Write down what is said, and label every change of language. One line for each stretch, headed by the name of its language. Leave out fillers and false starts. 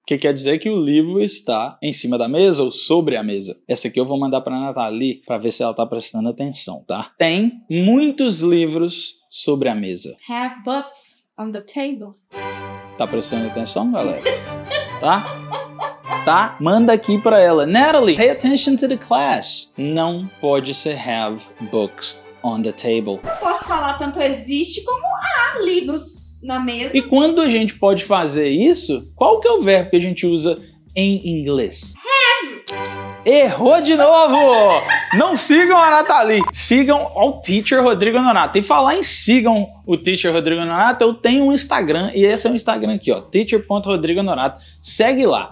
Portuguese: Que quer dizer que o livro está em cima da mesa ou sobre a mesa. Essa aqui eu vou mandar para a Nathalie para ver se ela está prestando atenção, tá? Tem muitos livros sobre a mesa.
English: Have books on the table.
Portuguese: Tá prestando atenção, galera? Tá? Tá? Manda aqui para ela.
English: Natalie, pay attention to the class.
Portuguese: Não pode ser
English: have books on the table.
Portuguese: Eu posso falar tanto existe como há livros na mesa. E quando a gente pode fazer isso, qual que é o verbo que a gente usa em inglês? Have. Errou de novo! Não sigam a Nathalie, sigam o Teacher Rodrigo Nonato. E falar em sigam o Teacher Rodrigo Nonato, eu tenho um Instagram, e esse é o Instagram aqui, ó, teacher.rodrigononato. Segue lá.